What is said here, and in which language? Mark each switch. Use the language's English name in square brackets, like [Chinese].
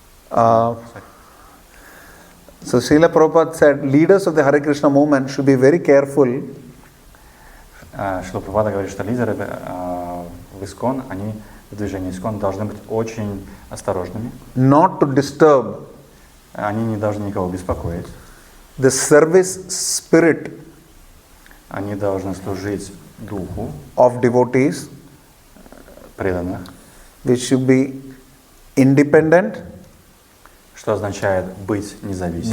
[English] So Srila Prabhupada said, leaders of the Hare Krishna movement should be very careful [Russian] Шрила Прабхупада говорит, что лидеры в ИСККОН, они в движении ИСККОН должны быть очень осторожными. [English] not to disturb [Russian] Они не должны никого беспокоить. [English] the service spirit [Russian] Они должны служить духу [English] of devotees, [Russian] преданных, [English] which should be independent, [Russian] что означает быть независимым,